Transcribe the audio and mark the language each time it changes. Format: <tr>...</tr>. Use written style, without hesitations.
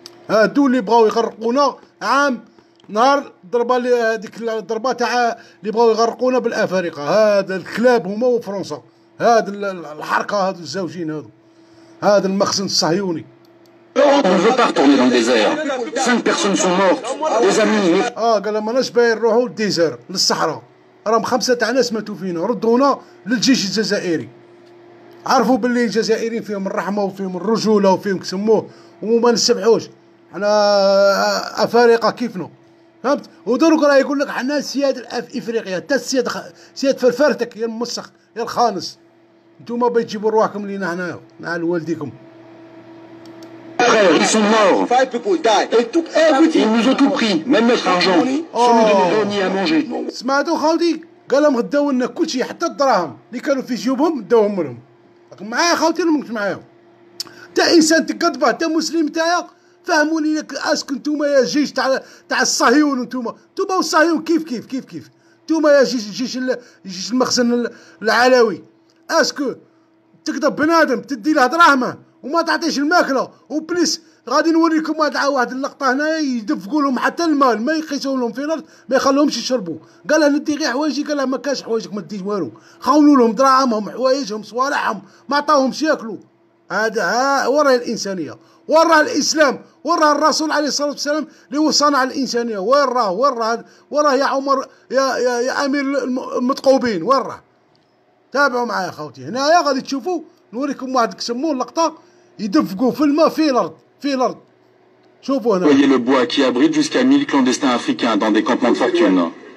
<ar>هادو اللي بغاو يغرقونا عام نهار ضربه هذيك الضربه تاع اللي بغاو يغرقونا بالافارقه، هذا الكلاب هما وفرنسا، هذا الحركه، هذو الزوجين هذو، هذا المخزن الصهيوني.</ar> <fr>On ne veut pas retourner dans le désert. 5 personnes sont mortes, des amis.</fr> <ar>قال ماناش باين نروحوا للديزير للصحراء، راهم 5 تاع ناس ماتوا فينا، ردونا للجيش الجزائري. عرفوا باللي الجزائريين فيهم الرحمه وفيهم الرجوله وفيهم كسموه وما نسبحوش، حنا افارقه كيفنا، فهمت؟ ودروك راه يقول لك حنا سياد افريقيا، حتى سياد فرفرتك يا المسخ يا الخانس، نتوما باغي تجيبوا رواحكم لينا هنايا مع والديكم.</ar> <fr>Frères, ils sont morts. Ils nous ont tout pris, même notre argent, sans nous donner ni à manger.</fr> <ar>سمعتوا خاوتي؟ قال لهم غداو لنا كلشي حتى الدراهم اللي كانوا في جيوبهم داوهم منهم. راكم معايا خاوتي ولا ماكش معايا؟ تا انسان تقدبه، تا مسلم تاعك، فهموني لك اسكو نتوما يا جيش تاع الصهيون، نتوما والصهيون كيف نتوما يا جيش المخزن العلوي، اسكو تقدر بنادم تدي له دراهمه وما تعطيش الماكله، وبليس غادي نوريكم واحد اللقطه هنايا يدفقوا لهم حتى الماء ما يقيسوا لهم في الارض، ما يخلوهمش يشربوا. قال له ندي غير حوايجي، قال له ما كاش حوايجك ما ديش والو، خاونوا لهم دراهمهم حوايجهم صوالحهم ما عطاوهمش ياكلوا. هذا وراه الانسانيه، وراه الاسلام، وراه الرسول عليه الصلاه والسلام اللي هو صنع الانسانيه، وراه يا عمر يا امير المتقوبين، وراه. تابعوا معايا خوتي، هنايا غادي تشوفوا نوريكم واحد كسموه اللقطه يدفقوا في الماء في الارض. شوفوا هنا.</ar> <fr>Voyez le bois qui abrite jusqu'à 1000 clandestins africains dans des campements de fortune.</fr>